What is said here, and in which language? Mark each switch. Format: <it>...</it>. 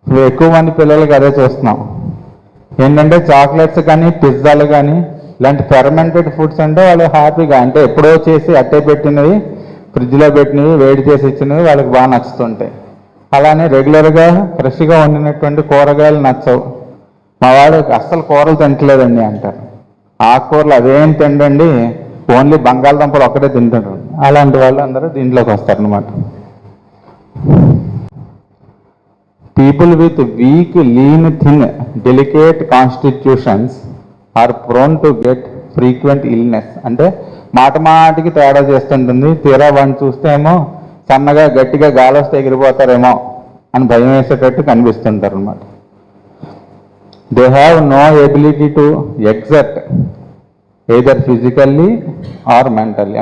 <te>ఎక్కువ మంది పిల్లలకి అదే చూస్తున్నాం. ఏంటంటే చాక్లెట్స్ కానీ, పిజ్జాలు కానీ, ఇలాంటి ఫెర్మెంటెడ్ ఫుడ్స్ అంటే వాళ్ళు హ్యాపీగా, అంటే ఎప్పుడో చేసి అట్టే పెట్టినవి, ఫ్రిడ్జ్లో పెట్టినవి, వేడి చేసి ఇచ్చినవి వాళ్ళకి బాగా నచ్చుతుంటాయి. అలానే రెగ్యులర్గా ఫ్రెష్గా వండినటువంటి కూరగాయలు నచ్చవు. మా వాడు అస్సలు కూరలు తింటలేదండి అంటారు. ఆకుకూరలు అదేం తిండండి, ఓన్లీ బంగాళదుంపలు ఒక్కటే తింటారు. అలాంటి వాళ్ళు అందరూ దీంట్లోకి వస్తారనమాట.</te> <en>People with weak, lean, thin, delicate constitutions are prone to get frequent illness.</en> <te>అంటే మాటికి తేడా చేస్తుంటుంది. తీరా వాడిని చూస్తే ఏమో సన్నగా గట్టిగా గాలి వస్తే ఎగిరిపోతారేమో అని భయం వేసేటట్టు కనిపిస్తుంటారు అన్నమాట.</te> <en>They have no ability to exert either physically or mentally.</en>